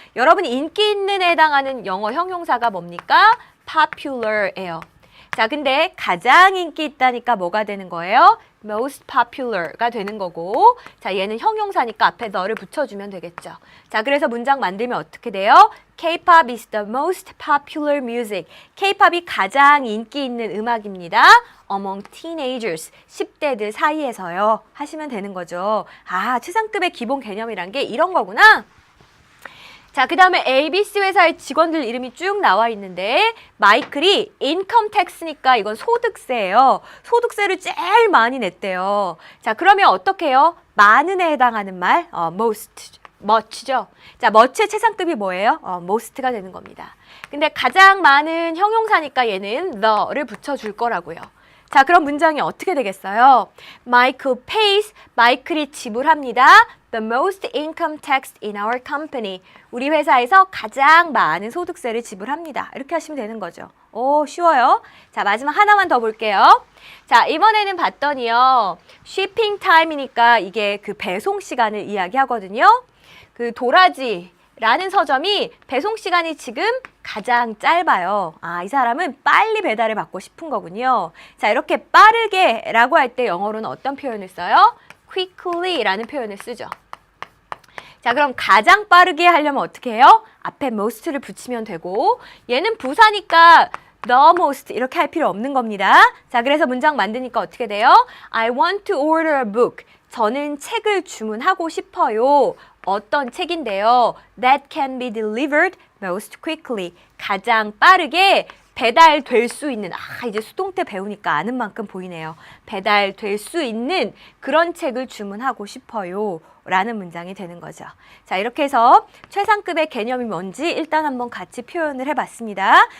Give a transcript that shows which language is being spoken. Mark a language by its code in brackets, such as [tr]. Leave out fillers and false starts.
[ko] 여러분 인기 있는에 해당하는 영어 형용사가 뭡니까? popular예요. 자, 근데 가장 인기 있다니까 뭐가 되는 거예요? most popular가 되는 거고, 자, 얘는 형용사니까 앞에 the를 붙여주면 되겠죠. 자, 그래서 문장 만들면 어떻게 돼요? [en] K-pop is the most popular music. [ko] K-pop이 가장 인기 있는 음악입니다. [en] among teenagers, [ko] 10대들 사이에서요. 하시면 되는 거죠. 아, 최상급의 기본 개념이란 게 이런 거구나. 자, 그 다음에 ABC 회사의 직원들 이름이 쭉 나와 있는데 마이클이 인컴 텍스니까 이건 소득세예요. 소득세를 제일 많이 냈대요. 자, 그러면 어떻게 해요? 많은에 해당하는 말, most, much죠. 자, much의 최상급이 뭐예요? most가 되는 겁니다. 근데 가장 많은 형용사니까 얘는 the를 붙여줄 거라고요. 자, 그럼 문장이 어떻게 되겠어요? [en] Michael pays, [ko] 마이클이 지불합니다. [en] The most income tax in our company. [ko] 우리 회사에서 가장 많은 소득세를 지불합니다. 이렇게 하시면 되는 거죠. 오, 쉬워요. 자, 마지막 하나만 더 볼게요. 자, 이번에는 봤더니요. shipping time이니까 이게 그 배송 시간을 이야기하거든요. 그 도라지라는 서점이 배송 시간이 지금 가장 짧아요. 아, 이 사람은 빨리 배달을 받고 싶은 거군요. 자, 이렇게 빠르게 라고 할 때 영어로는 어떤 표현을 써요? quickly 라는 표현을 쓰죠. 자, 그럼 가장 빠르게 하려면 어떻게 해요? 앞에 most를 붙이면 되고, 얘는 부사니까 the most 이렇게 할 필요 없는 겁니다. 자, 그래서 문장 만드니까 어떻게 돼요? [en] I want to order a book. [ko] 저는 책을 주문하고 싶어요. 어떤 책인데요? [en] That can be delivered most quickly. [ko] 가장 빠르게 배달될 수 있는, 이제 수동태 배우니까 아는 만큼 보이네요. 배달될 수 있는 그런 책을 주문하고 싶어요. 라는 문장이 되는 거죠. 자, 이렇게 해서 최상급의 개념이 뭔지 일단 한번 같이 표현을 해봤습니다.